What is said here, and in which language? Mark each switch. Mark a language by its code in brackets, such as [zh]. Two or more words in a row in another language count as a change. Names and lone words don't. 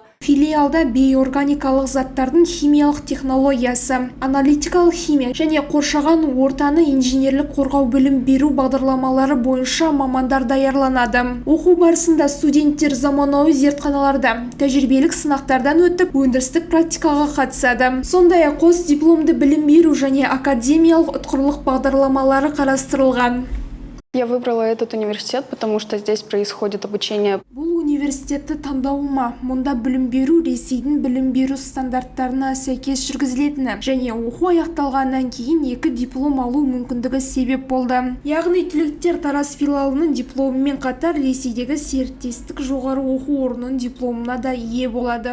[kk] Филиалда биоорганикалық заттардың химиялық технологиясы, аналитикалық химия және қоршаған ортаны инженерлік қорғау білім беру бағдарламалары бойынша мамандар даярланады. Оқу барысында студенттер заманауи зертханаларда тәжірибелік сынақтардан өтіп, өндірістік практикаға қатысады. Сондай-ақ қос дипломды білім беру және академиялық ұтқырлық бағдарламалары қарастырылған. [ru] Я выбрала этот университет, потому что здесь происходит обучение. [kk] Бұл университетті таңдауыма мұнда білім беру Ресейдің білім беру стандарттарына сәйкес жүргізілетіні және оқу аяқталғаннан кейін 2 диплом алу мүмкіндігі себеп болды. Яғни түлектер Тараз филиалының дипломымен қатар Ресейдегі серіктестік жоғары оқу орнының дипломына да ие болады.